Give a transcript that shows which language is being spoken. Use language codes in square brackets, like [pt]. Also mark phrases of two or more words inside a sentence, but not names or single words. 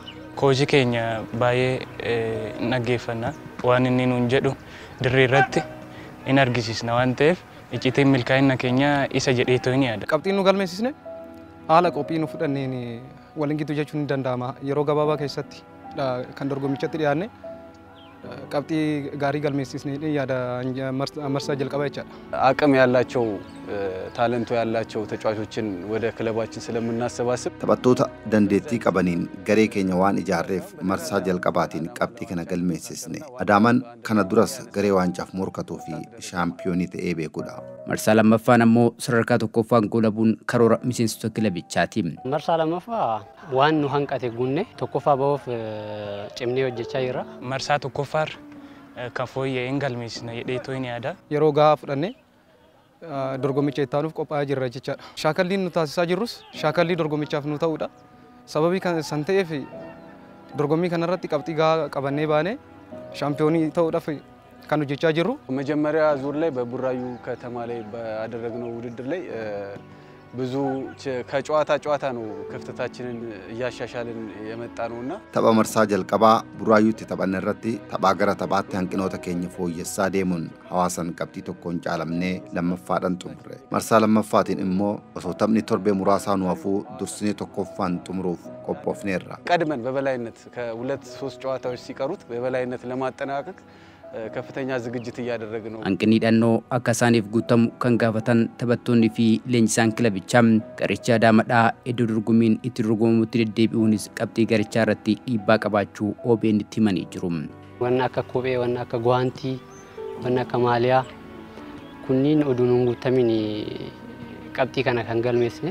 [om] Koojii keenya baay'ee naggeeffannaa waan inni nuun jedhu dirree irratti in argisiisna waan ta'eef icciitiin milkaa'ina keenya isa jedhee too ni yaada. Qabxiin nu galmeessisne haala qophii nu fudhanneen waliin gitu jechuun ni danda'ama. Yeroo gabaabaa keessatti kan dorgommichatti dhiyaanne qabxii gaarii galmeessisnee yaada marsaa jalqabaa jechaadha. [am] አቅም ያላቸው ታለንቶ ያላቸው ተጫዋቾችን ወደ ክለባችን ስለምናሰባስብ [om] taphattoota dandeettii qabaniin garee keenya waan ijaarreef marsaa jalqabaatiin qabxii kana galmeessisne. Adaamaan kana duras garee waancaaf morkatuu fi shaampiyoonii ta'ee beekudha. Marsaa lammaffaan ammoo sadarkaa tokkoffaan goolabuun karoora miseensota kilabichaati. Marsaa lammaffaa waan nu hanqate gunne tokkoffaa ba'uuf cimnee hojjechaa jirra. Marsaa tokkoffaar kan fooyya'een galmeessina jedhee too ni yaada. Yeroo gahaa fudhannee dorgommicha ittaanuuf qophaa'aa jirra jechaadha. Shaakalliin nu taasisaa jirrus shaakallii dorgommichaaf nu ta'uudha. Sababii kan ta'eef dorgommii kanarratti qabxii gahaa qabannee baanee shaampiyoonii ta'uudhaaf kan hojjechaa jirru. [am] መጀመሪያ ዙር ላይ በቡራዩ ከተማ ላይ ባደረግነው ውድድር ላይ ብዙ ከጨዋታ ነው ክፍተታችንን እያሻሻልን የመጣ ነውና [om] tapha marsaa jalqabaa buraayuutti taphanne irratti taphaa gara taphaatti hanqinoota keenya fooyyessaa deemuun hawaasan qabxii tokkoon caalamnee lammaffaadhaan xumurre. Marsaa lammaffaatiin immoo osoo taphni torbee muraasaa nu hafuu dursinee tokkoffaan xumuruuf qophoofneerra. [am] ቀድመን በበላይነት ከሁለት ሶስት ጨዋታዎች ሲቀሩት በበላይነት ለማጠናቀቅ ከፍተኛ ዝግጅት እያደረግን ነው። [om] Hanqinni hidhannoo akka isaaniif guutamu kan gaafatan taphattoonni fi leenjisaan kilabichaa garicha Adaamaadhaa iddoo dorgommiin itti dorgomamutti deddeebi'uunis qabxii garichaa irratti dhiibbaa qabaachuu OBN itti himanii jiru. Wanna akka kophee, wanna akka gwaantii, wanna akka maaliyaa kunniin oduu nuun guutamin qabxii kana kan galmeessine.